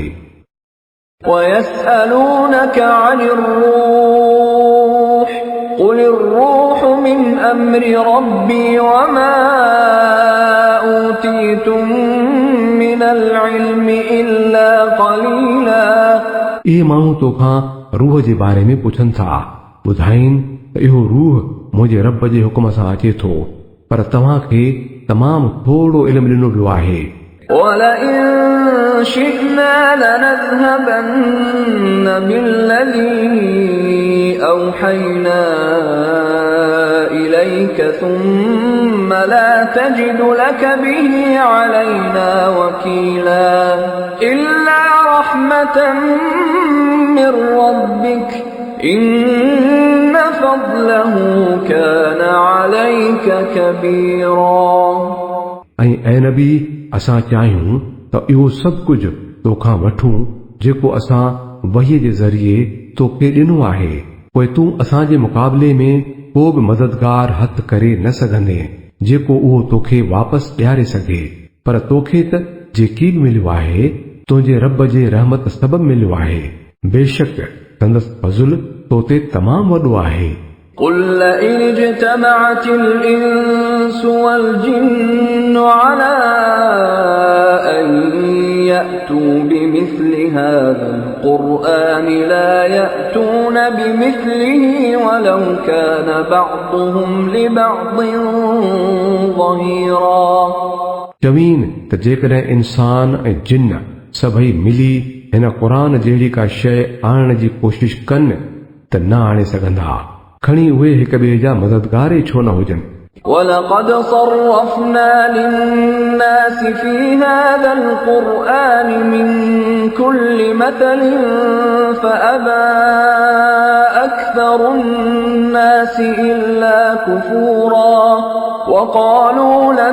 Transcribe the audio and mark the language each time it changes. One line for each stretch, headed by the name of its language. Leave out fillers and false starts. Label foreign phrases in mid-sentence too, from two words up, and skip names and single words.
Arabic: وَيَسْأَلُونَكَ عَنِ الرُّوحِ قُلِ الرُّوحُ مِنْ أَمْرِ رَبِّي وَمَا أُوتِيتُم مِّنَ الْعِلْمِ إِلَّا قَلِيلًا।
Sindhi: इहे माण्हू तोखां रूह जे बारे में पुछनि था, ॿुधाइनि त इहो रूह मुंहिंजे रब जे हुकुम सां अचे थो, पर तव्हां खे तमामु थोरो इल्मु ॾिनो वियो आहे।
Arabic: وَلَئِن شِئْنَا لَنَذْهَبَنَّ بِالَّذِي أَوْحَيْنَا إِلَيْكَ ثُمَّ لَا تجد لك به علينا وكيلا إلا رحمة من ربك إن فضله كان عليك كبيرا
Sindhi: ऐं ऐ नबी असां चाहियूं त इहो सभु कुझु तोखां वठूं जेको असां वहीअ जे ज़रिए तोखे ॾिनो आहे पोइ तूं असांजे मुक़ाबले में को बि मददगार हथ करे न सघंदे जेको उहो तोखे वापसि ॾियारे सघे पर तोखे त जेकी बि मिलियो आहे तुंहिंजे रब जे रहमत सबबु मिलियो आहे बेशक संदसि फज़ुल तो ते तमामु वॾो आहे
Arabic: قل لئن اجتمعت الإنس والجن على أن يأتوا بمثل هذا القرآن لا يأتون بمثله ولو كان بعضهم لبعض ظهيرا
Sindhi: चवीन त जेकॾहिं इंसान ऐं जिन सभई मिली हिन क़ुरान जहिड़ी का शइ आणण जी कोशिश कनि त न आणे सघंदा खणी उहे हिक ॿिए जा मददगार ई छो न हुजनि
Arabic: ولقد صرفنا للناس في هذا القرآن من كل مثل فأبى أكثر الناس إلا كفورا وقالوا لن